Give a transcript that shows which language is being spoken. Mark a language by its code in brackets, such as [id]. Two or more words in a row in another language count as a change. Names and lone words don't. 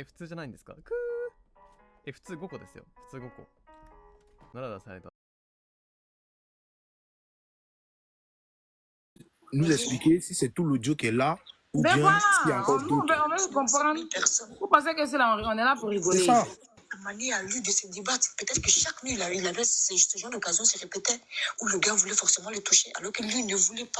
[ja] 普通じゃないんですか？普通5個ですよ。普通5個。奈良田サイド。 [fr] Nous expliquer si c'est tout l'audio qui est là ou mais bien voilà, s'il y a encore d'autres. on veut comprendre. Vous pensez que c'est là, on est là pour rigoler. C'est ça. Mani a lu de se débattre. Peut-être que chaque nuit, il avait ce genre d'occasion se répétait où le gars voulait forcément le toucher alors que lui ne voulait pas.